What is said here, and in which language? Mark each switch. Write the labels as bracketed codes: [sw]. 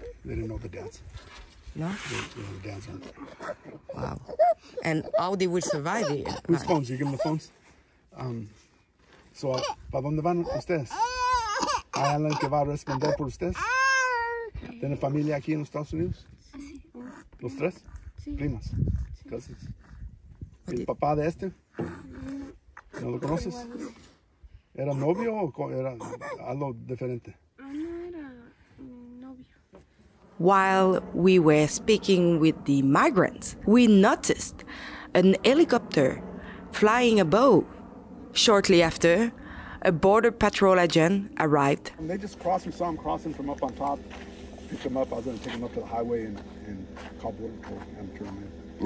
[en] They didn't know the dads. No? The dads aren't. Wow. And how they will survive here? Whose phones? You give them the phones? [es] So, ¿para dónde van ustedes? ¿Hay alguien que va a responder por ustedes? ¿Tienen familia aquí en los Estados Unidos? Sí. ¿Los tres? Sí. ¿Primas? Sí. Gracias. ¿Y el papá de este? ¿No lo conoces? ¿Era novio o era algo diferente? No era novio. [en] While we were speaking with the migrants, we noticed an helicopter flying above. Shortly after, a border patrol agent arrived. And they just crossed. We saw them crossing from up on top. Picked them up. I was going to take them up to the highway and call border patrol and turn them in.